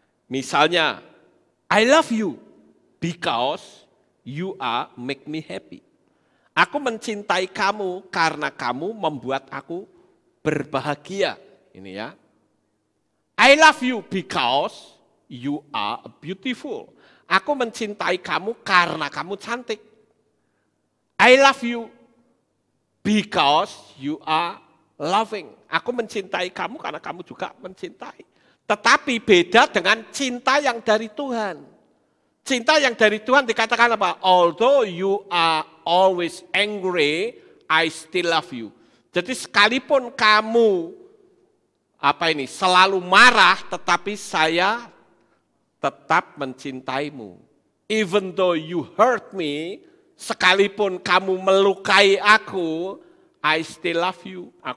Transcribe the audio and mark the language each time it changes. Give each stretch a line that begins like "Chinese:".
Indonesian: Misalnya,
English: I love you because you are make me happy.
Indonesian: Aku mencintai kamu karena kamu membuat aku berbahagia. Ini ya.
English: I love you because you are beautiful.
Indonesian: Aku mencintai kamu karena kamu cantik.
English: I love you because you are loving.
Indonesian: Aku mencintai kamu karena kamu juga mencintai. Tetapi beda dengan cinta yang dari Tuhan. Cinta yang dari Tuhan dikatakan apa?
English: Although you are always angry, I still love you.
Indonesian: Jadi sekalipun kamu selalu marah, tetapi saya tetap mencintaimu.
English: Even though you hurt me,
Indonesian: sekalipun kamu melukai aku,
English: I still love you.